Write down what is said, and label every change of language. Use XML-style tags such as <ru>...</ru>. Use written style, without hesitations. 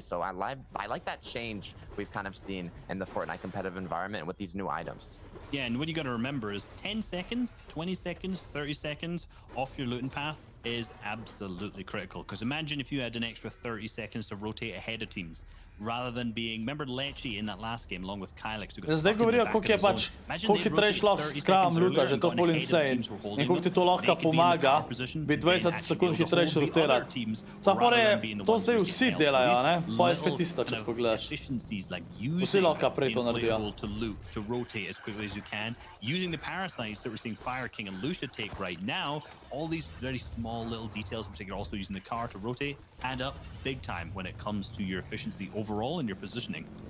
<en>So I like that change we've kind of seen in the Fortnite competitive environment with these new items. Yeah, and what you got to remember is 10 seconds, 20 seconds, 30 seconds off your looting path is absolutely critical. Because imagine if you had an extra 30 seconds to rotate ahead of teams, rather than being, remember Lechi in that last game along with Kylix.</en> <sl>Zdaj govorijo, koliko je pač, koliko hitrejš lahko s kravom luta, že to full insane. In koliko ti to lahko pomaga, bi 20 sekund hitrejš rotirati. Samo je, to zdaj vsi delajo, ne? Pa je spet isto, če tako gledaš. Vsi lahko prej to naredijo.</sl> <en>To rotate as quickly as you can, using the parasites that we're seeing Fire King and Lucia take right now, all these very small little details, in particular also using the car to rotate, add up big time when it comes to your efficiency overall and your positioning.</en>